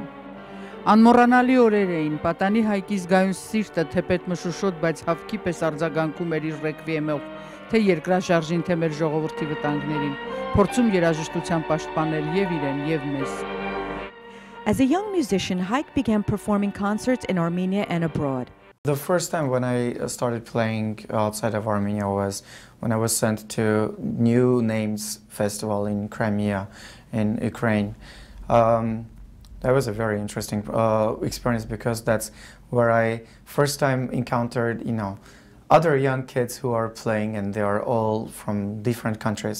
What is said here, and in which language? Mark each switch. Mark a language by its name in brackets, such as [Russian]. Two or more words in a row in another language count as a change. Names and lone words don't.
[Armenian] Անմոռանալի օրեր էին, պատանի Հայկի զգայուն սիրտը թեպետ մշուշոտ, բայց հավքի պես արձագանքում էր իր ռեկվիեմով, թե երկրաշարժին, թե մեր ժողովրդի վտանգներին, փորձում երաժշտության պաշտպանել եւ իրեն եւ մեզ. [English] As a young musician, Hayk began performing concerts in Armenia and abroad. The first time when I started playing outside of Armenia was when I was sent to New Names Festival in Crimea, in Ukraine. That was a very interesting experience because that's where I first time encountered, other young kids who are playing, and they are all from different countries.